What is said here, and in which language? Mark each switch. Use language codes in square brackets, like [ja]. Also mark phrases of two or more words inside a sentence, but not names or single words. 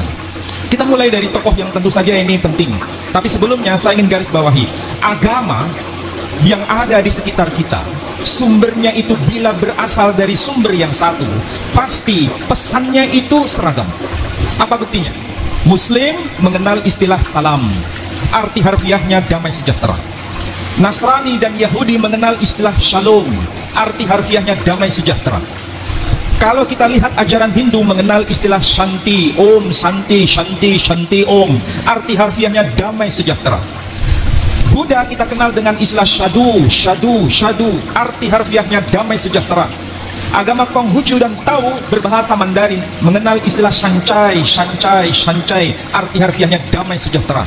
[id] Kita mulai dari tokoh yang tentu saja ini penting. Tapi sebelumnya saya ingin garis bawahi, agama yang ada di sekitar kita, sumbernya itu bila berasal dari sumber yang satu, pasti pesannya itu seragam. Apa buktinya? Muslim mengenal istilah salam, arti harfiahnya damai sejahtera. Nasrani dan Yahudi mengenal istilah shalom, arti harfiahnya damai sejahtera. Kalau kita lihat ajaran Hindu mengenal istilah [sa] शान्ति, ॐ, शान्ति, शान्ति, शान्ति, ॐ, [id] arti harfiahnya damai sejahtera. Buddha kita kenal dengan istilah shadu, shadu, shadu, arti harfiahnya damai sejahtera. Agama Konghucu dan Tao berbahasa Mandarin mengenal istilah [zh] 善哉, 善哉, 善哉, [id] arti harfiahnya damai sejahtera.